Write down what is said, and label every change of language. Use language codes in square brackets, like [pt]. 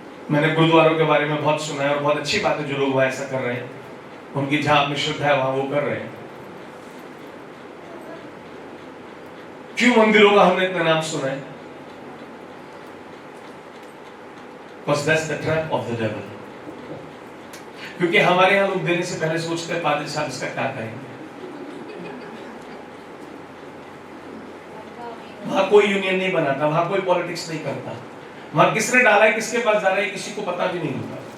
[hi] मैंने गुरुद्वारों के बारे में बहुत सुना है और बहुत अच्छी बात है जो लोग वहां ऐसा कर रहे हैं, उनकी जहां में श्रद्धा है वहां वो कर रहे हैं। क्यों मंदिरों का हमने इतना नाम सुना है? [en] Because that's the trap of the devil. [hi] क्योंकि हमारे यहाँ लोग देने से पहले सोचते हैं पादरी साहब इसका क्या करेंगे। वहां कोई यूनियन नहीं बनाता, वहां कोई पॉलिटिक्स नहीं करता, वहां किसने डाला है किसके पास जा रहा है किसी को पता भी नहीं होता।